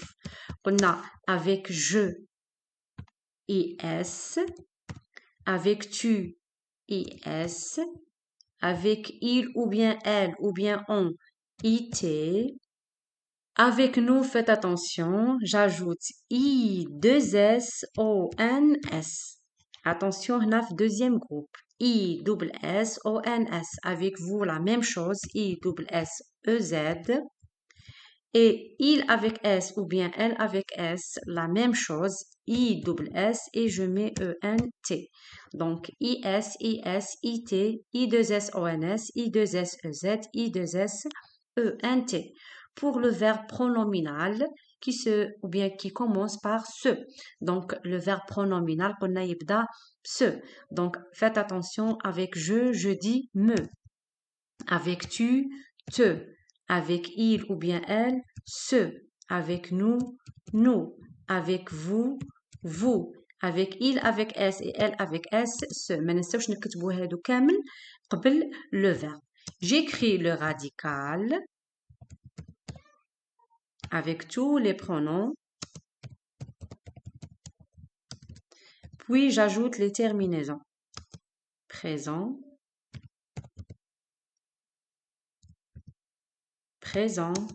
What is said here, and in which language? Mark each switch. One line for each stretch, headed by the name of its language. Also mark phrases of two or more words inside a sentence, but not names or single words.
French: On a avec je, is, avec tu, is, avec il ou bien elle ou bien on, it. Avec nous, faites attention, j'ajoute i, 2s, o, n, s. Attention, on a deuxième groupe. I, double s, o, n, s. Avec vous, la même chose, i, double s, e, z. Et il avec s ou bien elle avec s, la même chose, i, double s, et je mets e, n, t. Donc, is, it, i, 2s, o, n, s, i, 2s, e, z, i, 2s, e, n, t. Pour le verbe pronominal qui commence par ce. Donc, le verbe pronominal, on a yibda ce. Donc, faites attention, avec je dis me. Avec tu, te. Avec il ou bien elle, ce. Avec nous, nous. Avec vous, vous. Avec il avec s et elle avec s, ce.
Arabic: ما ننساوش نكتبوا هادو كامل قبل
French: le verbe. J'écris le radical avec tous les pronoms. Puis j'ajoute les terminaisons. Présent, présent.